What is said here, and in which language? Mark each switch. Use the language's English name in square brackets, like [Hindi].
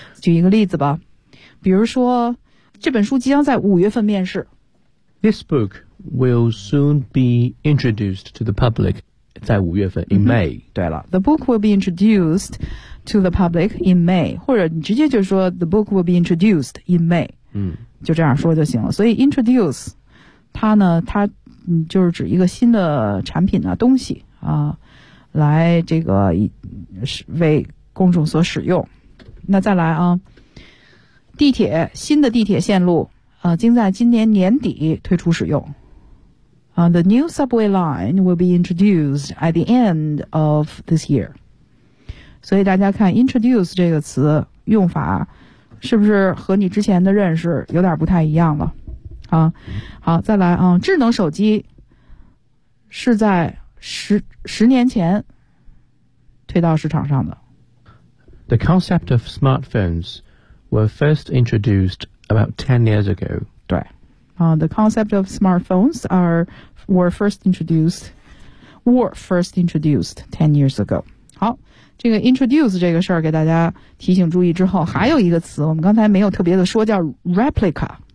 [Chinese] 举一个例子吧，比如说这本书即将在五月份面世。 [English] This book will soon be introduced to the public. [Chinese] 在五月份 [English] ,in May.、Mm-hmm. [Chinese] 对了 [English] ,the book will be introduced to the public in May. [Chinese] 或者你直接就说 [English] the book will be introduced in May.、 Mm-hmm. [Chinese] 就这样说就行了。所以 introduce, 它呢它就是指一个新的产品啊东西啊来这个为公众所使用。那再来啊。地铁新的地铁线路将在今年年底推出使用。 [English] The new subway line will be introduced at the end of this year. [Chinese] 所以大家看 introduce 这个词用法是不是和你之前的认识有点不太一样了、好，再来、智能手机是在十年前推到市场上的。 [English] The concept of smartphones were first introduced about 10 years ago. 对、the concept of smartphones were first introduced 10 years ago. [Chinese] 好，这个 introduce 这个事儿给大家提醒注意之后，还有一个词我们刚才没有特别的说，叫 replica。